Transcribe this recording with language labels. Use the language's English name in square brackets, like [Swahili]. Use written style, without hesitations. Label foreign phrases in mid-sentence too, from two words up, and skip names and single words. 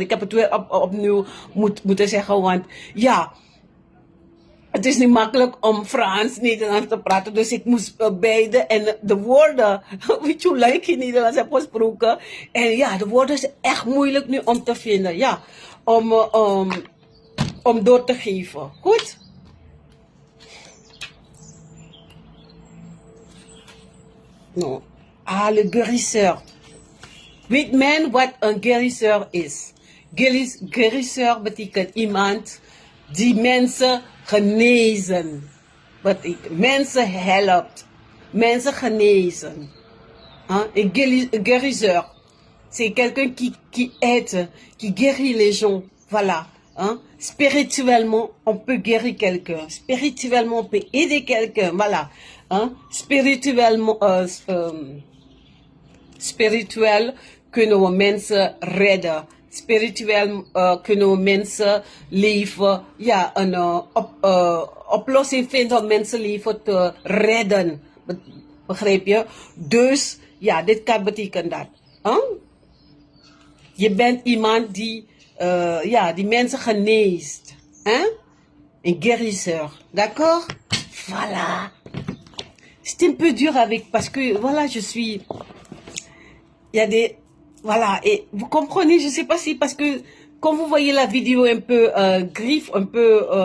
[Dutch] Ik heb het weer opnieuw moeten zeggen, want ja, het is niet makkelijk om Frans, Nederlands te praten. Dus ik moest beide en de woorden, weet je hoe lang ik in Nederlands heb gesproken. En ja, de woorden is echt moeilijk nu om te vinden. Ja, om door te geven. Goed? [French] Non. Ah, le guérisseur. [Dutch] Weet men wat een guérisseur is? Guérisseur betekent iemand die mensen genezen. Betekent mensen helpt. Mensen genezen. [French] Un guérisseur. C'est quelqu'un qui aide, qui guérit les gens. Voilà. Hein? Spirituellement, on peut guérir quelqu'un. Spirituellement, on peut aider quelqu'un. Voilà. Hein? Spirituellement, spirituel que [Dutch] nos mensen redden. Spiritueel kunnen we mensen leven, ja, een oplossing vinden om mensenleven te redden. Begrijp je? Dus, ja, dit kan betekenen dat. Huh? Je bent iemand die, ja, die mensen geneest. [French] Hein? Un guérisseur. D'accord? Voilà. C'est un peu dur avec, parce que, voilà, je suis... Il y a des... Voilà, et vous comprenez, je sais pas si, parce que quand vous voyez la vidéo un peu griffe, un peu...